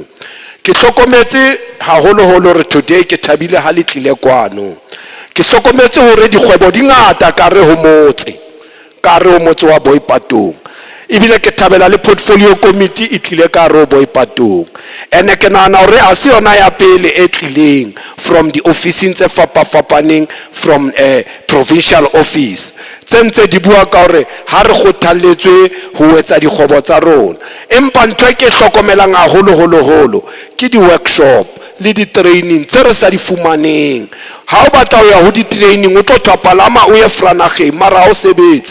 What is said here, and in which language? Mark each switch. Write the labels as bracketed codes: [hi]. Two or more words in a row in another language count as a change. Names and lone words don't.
[st] Ke hlokometse haholo holo re [en] today [st] ke thabile ha le tlile kwano. Ke hlokometse hore dikgwebo di ngata ka re ho motse wa Boipatong. Ibile ke thabela le [en] portfolio committee [st] e tlile ka ro Boipatong. Ene ke nahana hore ha se yona ya pele e tlileng [en] from the officing [st] tse fapafapaneng [en] from provincial office. [st] Tsentse di bua ka hore ha re kgothalletswe ho etsa dikgobo tsa rona. Empa ntwe ke hlokomelang haholo ke di workshop le di training tse re sa di fumaneng. Ha o batla ho ya ho di training o tlo thapalama o ye Franageng mara o sebetse.